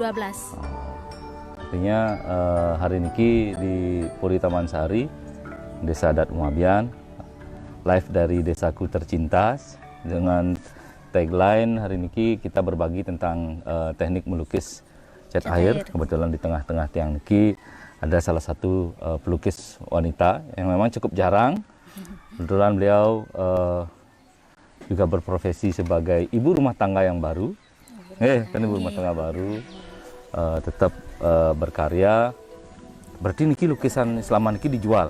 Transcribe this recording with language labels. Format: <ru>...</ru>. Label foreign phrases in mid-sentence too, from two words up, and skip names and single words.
<id>Artinya hari ini di Puri Taman Sari, Desa Adat Umabian, live dari Desaku Tercinta dengan tagline hari ini kita berbagi tentang teknik melukis cat air. Kebetulan di tengah-tengah</id> <ban>tiang niki</ban> <id>ada salah satu pelukis wanita yang memang cukup jarang. Kebetulan beliau juga berprofesi sebagai ibu rumah tangga yang baru. Kan ibu rumah tangga baru, tetap berkarya. Berarti niki lukisan selama niki dijual?</id>